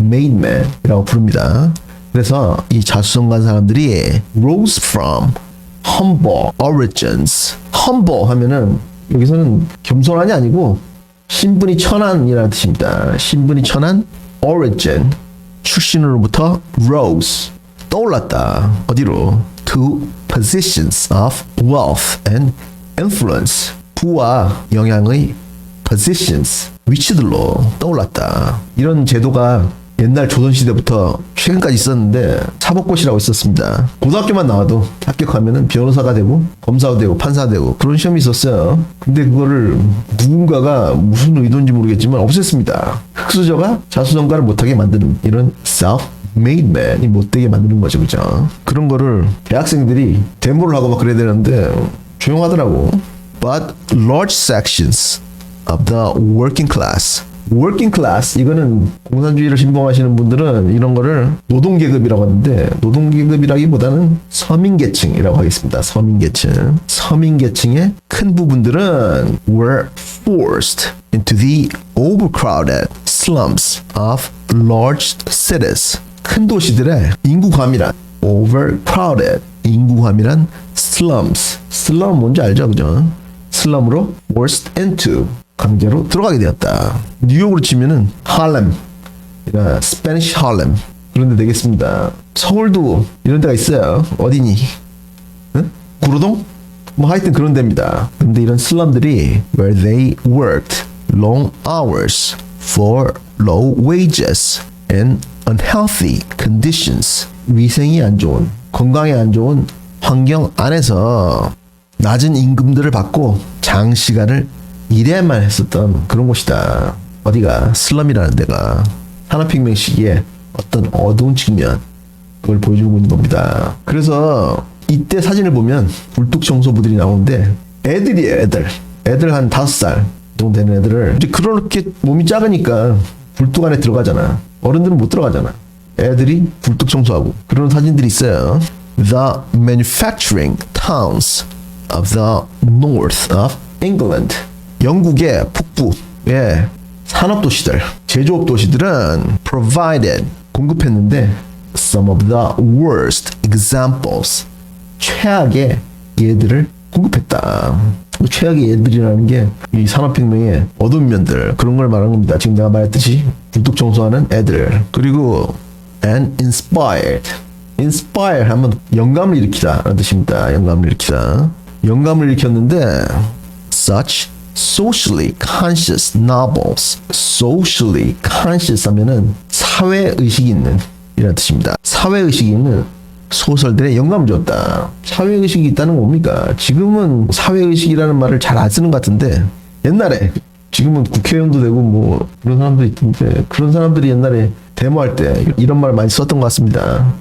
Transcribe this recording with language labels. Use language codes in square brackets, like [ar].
[ko] self-made man이라고 부릅니다. 그래서 이 자수성가한 사람들이 [en] rose from humble origins. [ko] humble 하면은 여기서는 겸손한이 아니고 신분이 천한이라는 뜻입니다. 신분이 천한 origin 출신으로부터 rose 떠올랐다. 어디로? [en] to positions of wealth and influence. [ko] 부와 영향의 positions 위치들로 떠올랐다. 이런 제도가 옛날 조선시대부터 최근까지 있었는데 사법고시라고 있었습니다. 고등학교만 나와도 합격하면은 변호사가 되고 검사가 되고 판사가 되고 그런 시험이 있었어요. 근데 그거를 누군가가 무슨 의도인지 모르겠지만 없앴습니다. 흑수저가 자수성가를 못하게 만드는 이런 self-made man이 못되게 만드는 거죠. 그죠? 그런 거를 대학생들이 데모를 하고 막 그래야 되는데 조용하더라고. [en] But large sections of the working class [ko] 이거는 공산주의를 신봉하시는 분들은 이런 거를 노동계급이라고 하는데 노동계급이라기보다는 서민계층이라고 하겠습니다. 서민계층의 큰 부분들은 [en] were forced into the overcrowded slums of large cities. [ko] 큰 도시들의 인구감이란 overcrowded 인구감이란 slum 뭔지 알죠? 그죠? slum으로 forced into 강제로 들어가게 되었다. 뉴욕으로 치면은 할렘, 스페니쉬 할렘 그런 데 되겠습니다. 서울도 이런 데가 있어요. 어디니? 응? 구로동? 뭐 하여튼 그런 데입니다. 근데 이런 슬럼들이 [en] where they worked long hours for low wages and unhealthy conditions. [ko] 위생이 안 좋은, 건강에 안 좋은 환경 안에서 낮은 임금들을 받고 장시간을 일해야만 했었던 그런 곳이다. 어디가? 슬럼이라는 데가 산업혁명 시기에 어떤 어두운 측면 그걸 보여주고 있는 겁니다. 그래서 이때 사진을 보면 굴뚝청소부들이 나오는데 애들이에요. 애들 한 5살 정도 되는 애들을 이제 그렇게 몸이 작으니까 굴뚝 안에 들어가잖아. 어른들은 못 들어가잖아. 애들이 굴뚝청소하고 그런 사진들이 있어요. [en] The manufacturing towns of the north of England. [ko] 영국의 북부의 산업도시들, 제조업도시들은 provided, 공급했는데 [en] some of the worst examples, [ko] 최악의 예들을 공급했다. 최악의 예들이라는 게 이 산업혁명의 어두운 면들 그런 걸 말하는 겁니다. 지금 내가 말했듯이 굴뚝 청소하는 애들. 그리고 and inspire 하면 영감을 일으키다 라는 뜻입니다. 영감을 일으켰는데 [en] such socially conscious novels. [ko] socially conscious 하면은 사회의식이 있는 이라는 뜻입니다. 사회의식이 있는 소설들의 영감을 줬다. 사회의식이 있다는 건 뭡니까? 지금은 사회의식이라는 말을 잘 안 쓰는 것 같은데 옛날에 지금은 국회의원도 되고 뭐 그런 사람들이 있던데 그런 사람들이 옛날에 데모할 때 이런 말을 많이 썼던 것 같습니다.